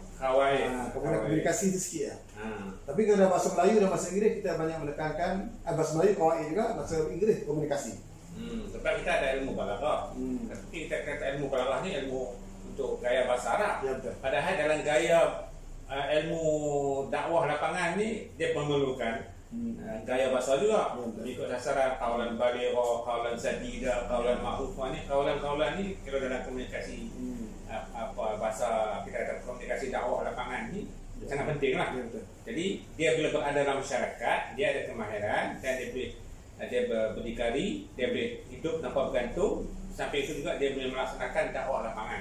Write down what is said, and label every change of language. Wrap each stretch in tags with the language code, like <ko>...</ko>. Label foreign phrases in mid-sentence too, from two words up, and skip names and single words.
<ms>Kemudian komunikasi itu sikit ya. Tapi kalau bahasa Melayu dan bahasa Inggeris kita banyak menekankan bahasa Melayu kawaid juga, bahasa Inggeris komunikasi. Sebab kita ada ilmu balaghah. Tapi kita kata ilmu balaghah ni ilmu untuk gaya bahasa Arab. Ya, betul. Padahal dalam gaya ilmu dakwah lapangan ni dia memerlukan gaya bahasa juga. Ikut dasaran</ms> <ar>قولا بليغا، قولا سديدا، قولا معروفا</ar> <ms>ni, kaulan ni kalau dalam komunikasi bahasa kita kata komunikasi dakwah lapangan ni sangat penting lah. Jadi dia bila berada dalam masyarakat, dia ada kemahiran dan dia berdikari, dia boleh hidup tanpa bergantung. Sampai itu juga dia boleh melaksanakan dakwah lapangan.</ms>